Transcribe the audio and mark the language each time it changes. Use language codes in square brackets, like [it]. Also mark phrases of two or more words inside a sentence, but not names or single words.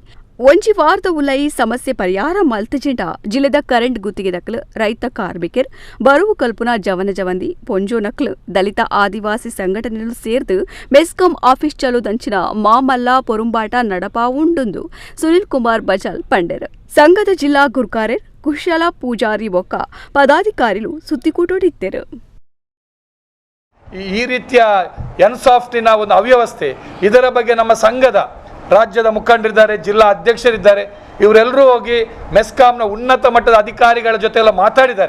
[tcy] ಒಂಜಿ ವಾರದ ಉಲೈ ಸಮಸ್ಯೆ ಪರಿಹಾರ ಮಲ್ತಜಿಂಡ ಜಿಲ್ಲೆದ ಕರೆಂಟ್ ಗುತ್ತಿಗೆ ದಕ್ಕಲು ರೈತ ಕಾರ್ಮಿಕರ್ ಬರುವು ಕಲ್ಪುನ ಜವನ ಜವಂದಿ ಪೊಂಜೋ ನಕ್ಲು ದಲಿತ ಆದಿವಾಸಿ ಸಂಘಟನೆಗಳು ಸೇರ್ದು ಮೆಸ್ಕಾಂ ಆಫೀಸ್ ಚಲೋ ದಂಚಿನ ಮಾಮಲ್ಲ ಪೊರುಂಬಾಟ ನಡಪಾ ಉಂಡುಂದು ಸುನಿಲ್ ಕುಮಾರ್ ಬಜಾಲ್ ಪಂಡೆರ್. ಸಂಘದ ಜಿಲ್ಲಾ ಗುರ್ಕಾರರ್ ಕುಶಲ ಪೂಜಾರಿ ಬೊಕ್ಕ ಪದಾಧಿಕಾರಿಗಳು ಸುದ್ದಿಕೂಟೋಡಿದ್ದರು. [kn] ಈ ರೀತಿಯ ಎನ್ಸಾಫ್ಟಿನ ಒಂದು ಅವ್ಯವಸ್ಥೆ ಇದರ ಬಗ್ಗೆ ನಮ್ಮ ಸಂಘದ ರಾಜ್ಯದ ಮುಖಂಡರಿದ್ದಾರೆ, ಜಿಲ್ಲಾ ಅಧ್ಯಕ್ಷರಿದ್ದಾರೆ, ಇವರೆಲ್ಲರೂ ಹೋಗಿ ಮೆಸ್ಕಾಂನ ಉನ್ನತ ಮಟ್ಟದ ಅಧಿಕಾರಿಗಳ ಜೊತೆ ಎಲ್ಲ ಮಾತಾಡಿದ್ದಾರೆ.